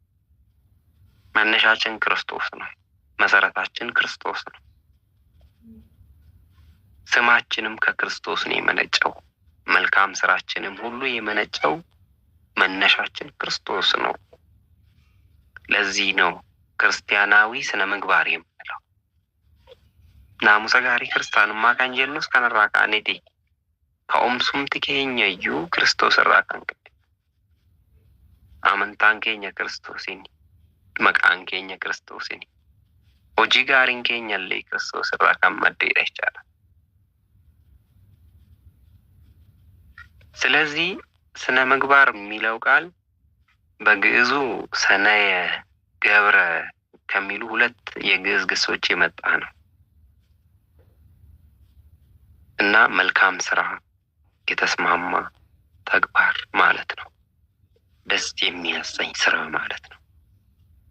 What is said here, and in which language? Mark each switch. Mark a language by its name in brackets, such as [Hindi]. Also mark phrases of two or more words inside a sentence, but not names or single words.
[Amharic] መነሻችን ክርስቶስ ነው። መሰረታችን ክርስቶስ ነው። ስማችንም ከክርስቶስ ነው የመነጨው። መልካም ስራችንም ሁሉ የመነጨው መነሻችን ክርስቶስ ነው። ለዚህ ነው ክርስቲያናዊ ስነ ምግባር የምንለው። [Oromo] naamusa gaarii kiristaanummaa kan jennus kanarraa ka'aniiti. Ka'umsumti keenya iyyuu Kiristoos irraa kan ka'e. Amantaan keenya Kiristoosiini. Maqaan keenya Kiristoosiini. Hojii gaariin keenya illee Kiristoos irraa kan maddeedha jechaadha. [Amharic] ስለዚህ ስነ ምግባር የሚለው ቃል በግዕዙ ሰነየ ገብረ ከሚሉ ሁለት የግዕዝ ግሶች የመጣ ነው እና መልካም ስራ፣ የተስማማ ተግባር ማለት ነው። ደስ የሚያሰኝ ስራ ማለት ነው።